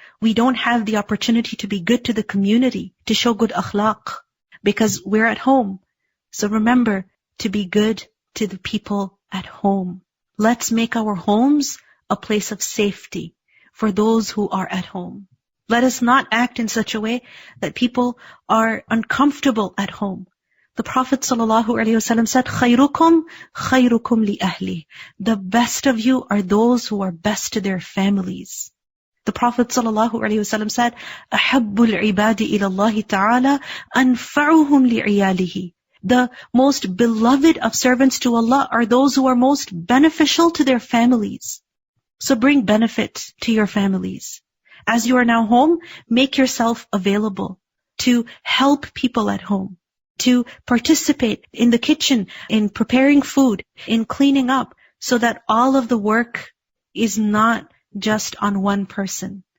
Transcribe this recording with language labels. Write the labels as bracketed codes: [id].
[en] We don't have the opportunity to be good to the community, to show good akhlaq, because we're at home. So remember to be good to the people at home. Let's make our homes a place of safety for those who are at home. Let us not act in such a way that people are uncomfortable at home. The Prophet ﷺ said, [ar] خَيْرُكُمْ خَيْرُكُمْ لِأَهْلِهِ. [en] The best of you are those who are best to their families. The Prophet ﷺ said, [ar] أَحَبُّ الْعِبَادِ إِلَى اللَّهِ تَعَالَى أَنْفَعُهُمْ لِعِيَالِهِ. [en] The most beloved of servants to Allah are those who are most beneficial to their families. So bring benefit to your families. As you are now home, make yourself available to help people at home, to participate in the kitchen, in preparing food, in cleaning up, so that all of the work is not just on one person.